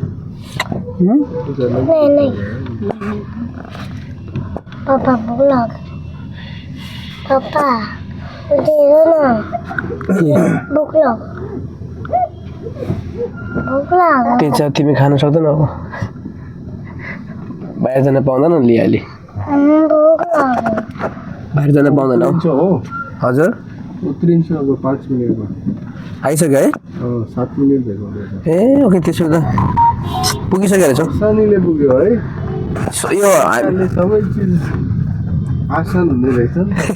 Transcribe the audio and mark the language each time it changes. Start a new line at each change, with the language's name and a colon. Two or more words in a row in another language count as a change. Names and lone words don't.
Hindi: नहीं पापा भूख लग पापा दे दो ना भूख लग
Nepali: त्यही तिमी खान सक्दैन अब बाहिर जान पाउँदैन नि अहिले
Hindi: भूख लग
Nepali: बाहिर जान पाउँदैन हौ हो, हजुर उत्रिन्छ अब 5 मिनटमा। आइसक्यो है 7 मिनट भएको रहेछ। ए ओके त्यसो त पुगिसक्यो रहेछ आसानीले पुग्यो है, यो अहिले सबै चिज आसान हुने रहेछ नि त।